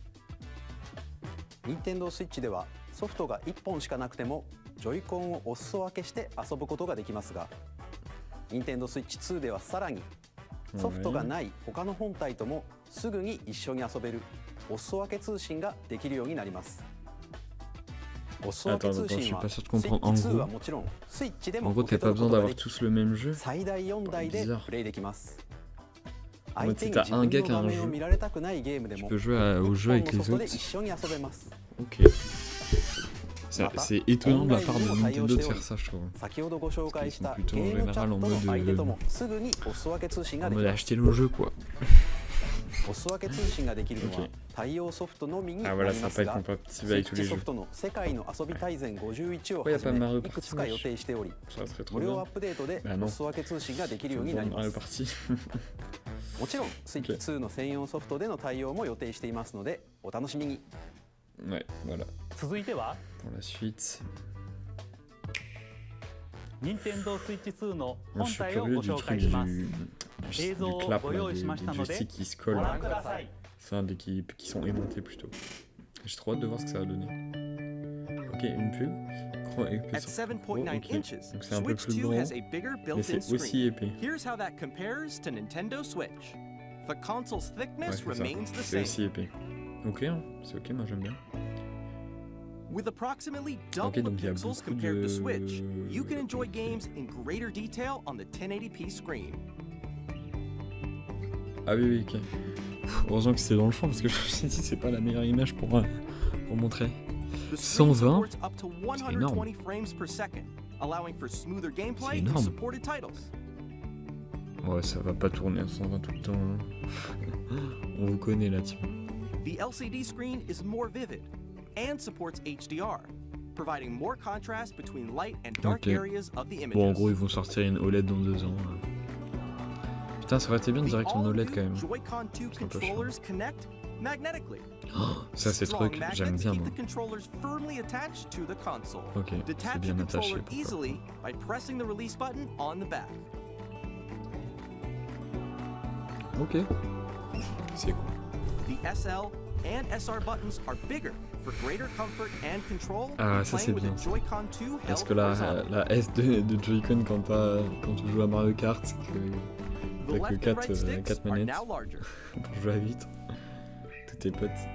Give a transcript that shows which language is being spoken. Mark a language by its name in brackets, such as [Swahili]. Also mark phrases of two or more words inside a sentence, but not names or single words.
[Japanese] 任天堂スイッチではソフトが1本しかなくてもジョイコンをお裾分けして遊ぶことができますが、任天堂スイッチ2ではさらにソフトがない他の本体ともすぐに一緒に遊べるお裾分け通信ができるようになります。お裾分け通信はスイッチ2はもちろんスイッチで [French] En [Japanese] も [French] gros, [Japanese] 受け [French] t'as pas [Japanese] 取るこ [French] besoin [Japanese] とが [French] d'avoir [Japanese] でき、 [French] tous le même jeu. [Japanese] 最大4台で [French] Bizarre. [Japanese] プレイできます。 [French] En [Japanese] 相 [French] mode, [Japanese] 手 [French] si [Japanese] に [French] t'as [Japanese] 自 [French] un [Japanese] 分 [French] gars [Japanese] の [French] qui a [Japanese] 画 [French] un [Japanese] 面を [French] jeu, [Japanese] 見られたくないゲームで [French] tu [Japanese] も [French] peux jouer au jeu [Japanese] 一 [French] avec [Japanese] 本の [French] les [Japanese] 外で [French] autres. [Japanese] 一緒に遊べます。 [French] Ok. C'est étonnant de la part de Nintendo de faire ça, je trouve. [Japanese] 先ほどご紹介した [French] Parce qu'ils sont [Japanese] ゲ [French] plutôt [Japanese] ームチャ [French] en [Japanese] ットの [French] général en [Japanese] 相手 [French] mode, [Japanese] ともすぐにお裾分け通信が [French] En [Japanese] でき [French] mode [Japanese] ます。 [French] acheter le jeu, quoi. [Japanese] お裾分け通信ができるのは [French] Ok [Japanese] 対応ソフトのみにな [French] Ah [Japanese] り [French] voilà, ça [Japanese] ま [French] va [Japanese] す [French] pas être [Japanese] が、 [French] compatible [Japanese] スイ [French] avec [Japanese] ッ [French] tous [Japanese] チ [French] les [Japanese] ソ [French] jeux. [Japanese] フトの世界の遊び大全51を [French] Pourquoi y [Japanese] は [French] a [Japanese] じ [French] pas [Japanese] め [French] Mario [Japanese] いく [French] Party [Japanese] つか予 [French] Smash [Japanese] 定しており、 [French] Ça serait trop [Japanese] 無料 [French] bien. [Japanese] アップデートで [French] Bah non [Japanese] お裾分け通信ができるよう [French] Faut [Japanese] になり [French] vendre [Japanese] ま [French] Mario [Japanese] す。 [French] Party. [Japanese] もちろんスイッチ2の専用ソフトでの対応も予定していますのでお楽しみに。 [French] Ouais, voilà. [Japanese] 続いては [French] Pour la suite. [Japanese] 任天堂スイッチ2の [French] Moi, [Japanese] 本 [French] je suis [Japanese] 体を [French] curieux [Japanese] ご [French] du [Japanese] 紹 [French] truc [Japanese] 介します。 [French] du [Japanese] 映像を [French] clap, [Japanese] ご [French] là, [Japanese] 用意しました [French] des [Japanese] ので [French] joysticks qui se [Japanese] ご [French] collent. [Japanese] 覧ください。 [French] Enfin, qui sont aimantés plutôt. J'ai trop hâte de voir ce que ça va donner. Ok, une pub. [English] At 7.9 [French] Ok. [English] inches, [French] Donc c'est un peu [English] Switch [French] plus [English] 2 [French] grand, [English] has a bigger [French] mais [English] built-in [French] c'est aussi [English] screen. [French] épais. [English] Here's how that compares to Nintendo Switch. The console's [French] Ouais, [English] thickness [French] c'est ça. [English] remains the [French] C'est [English] same. [French] aussi épais. Ok, hein, c'est ok, moi j'aime bien. [English] With approximately double [French] Ok, [English] the [French] donc il y a [English] pixels [French] beaucoup [English] compared to Switch, you can [French] de... [English] enjoy games in greater detail on the 1080p screen. [French] Ah oui, oui, ok. Pff, heureusement que c'était dans le fond parce que je me suis dit c'est pas la meilleure image pour montrer. [English] The screen [French] 120, [English] supports up to [French] c'est énorme. [English] 120 frames per second, allowing for smoother gameplay [French] C'est [English] and [French] énorme. [English] supported titles. [French] Ouais, ça va pas tourner à 120 tout le temps. Hein. On vous connaît là, team. [English] The LCD screen is more vivid and supports HDR, providing more contrast between light and dark [French] Ok. [English] areas of the images. [French] Bon, en gros, ils vont sortir une OLED dans 2 ans. Putain, ça aurait été bien de [English] The [French] direct en OLED quand [English] all-new [French] même. [English] Joy-Con 2 [French] C'est un peu chiant. [English] controllers connect magnetically. [French] Oh, ça, c'est [English] Strong [French] truc, [English] magnets [French] j'aime bien [English] keep [French] moi. [English] the controllers firmly attached to the console. [French] Ok, c'est [English] Detach [French] bien [English] the [French] attaché. [English] controller [French] pourquoi [English] easily by pressing the release button on the back. [French] pas. Ok. C'est cool. [English] The SL and SR buttons are bigger for greater comfort and control [French] Ah, [English] when [French] ça, [English] playing [French] c'est [English] with [French] bien, [English] a [French] ça. [English] Joy-Con 2 [French] Parce [English] held [French] que [English] horizontally. [French] la S de Joy-Con quand tu joues à Mario Kart, c'est que [English] The [French] t'as que [English] left and right [French] 4 [English] sticks are [French] manettes [English] now larger. [French] pour jouer à vite. Tous tes potes.